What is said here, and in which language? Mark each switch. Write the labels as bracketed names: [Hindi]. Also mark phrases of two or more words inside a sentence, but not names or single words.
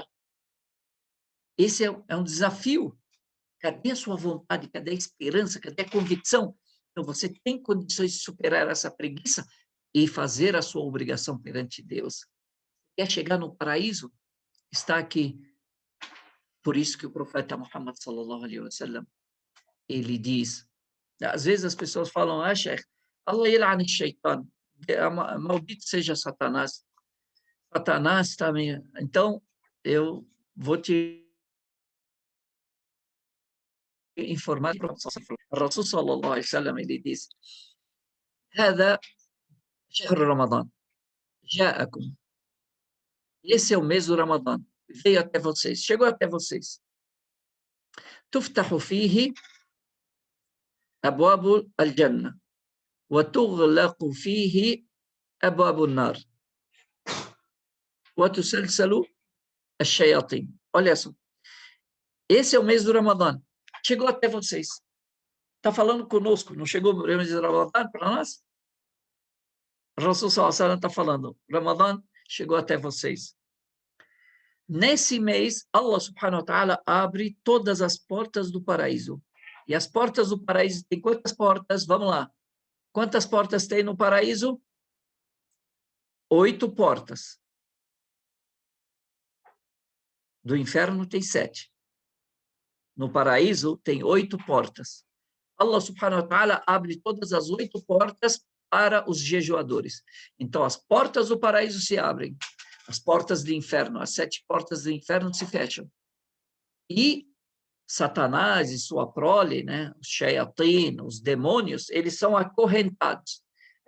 [Portuguese] Esse é um desafio. Cadê a sua vontade? Cadê a esperança? Cadê a convicção? Então, você tem condições de superar essa preguiça e fazer a sua obrigação perante Deus. Quer chegar no paraíso? Está aqui. Por isso que o profeta Muhammad [Arabic] صلى الله عليه وسلم, [Portuguese] ele diz, às vezes as pessoas falam, [Arabic] شيخ، الله يلعن الشيطان, [Portuguese] maldito seja Satanás. Satanás também. Então, eu vou te informar para o Rasul [Arabic] صلى الله عليه وسلم, [Portuguese] ele diz, [Arabic] هذا شهر رمضان جاءكم. [Portuguese] Esse é o mês do Ramadã. Veio até vocês, chegou até vocês. [Arabic] تفتح فيه أبواب الجنة وتغلق فيه أبواب النار وتسلسل الشياطين. [Portuguese] Olha só. Esse é o mês do Ramadã. Chegou até vocês. Está falando conosco. Não chegou o mês do Ramadã para nós? O Rasul [Arabic] صلى الله عليه وسلم [Portuguese] está falando. Ramadã chegou até vocês. Nesse mês, [Arabic] الله سبحانه وتعالى [Portuguese] abre todas as portas do paraíso. E as portas do paraíso, tem quantas portas? Vamos lá. Quantas portas tem no paraíso? 8 portas. Do inferno tem 7. No paraíso tem 8 portas. [Arabic] الله سبحانه وتعالى [Portuguese] abre todas as 8 portas para os jejuadores. Então, as portas do paraíso se abrem. As portas do inferno, as 7 portas do inferno se fecham. E Satanás e sua prole, né, os shayatin, os demônios, eles são acorrentados.